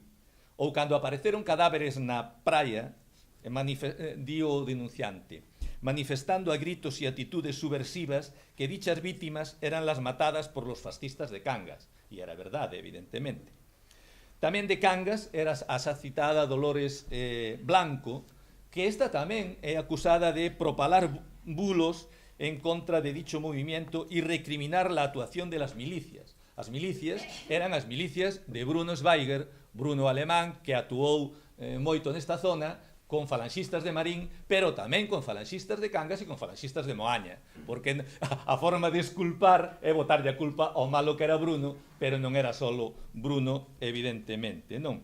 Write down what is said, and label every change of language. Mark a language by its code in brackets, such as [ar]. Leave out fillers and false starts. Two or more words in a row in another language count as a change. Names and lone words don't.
[gl] Ou cando apareceron cadáveres na praia, di o denunciante, manifestando a gritos e atitudes subversivas que [es] dichas vítimas eran las matadas por los fascistas de Cangas. [gl] E era verdade, evidentemente. Tamén de Cangas era a xa citada Dolores Blanco, que esta tamén é acusada de [es] propalar bulos en contra de dicho movimiento e recriminar la actuación de las milicias. [gl] As milicias eran as milicias de Bruno Schweiger, Bruno alemán, que actuou moito nesta zona, con falanxistas de Marín, pero tamén con falanxistas de Cangas e con falanxistas de Moaña, porque a forma de esculpar é botarlle a culpa ao malo que era Bruno, pero non era solo Bruno, evidentemente, non?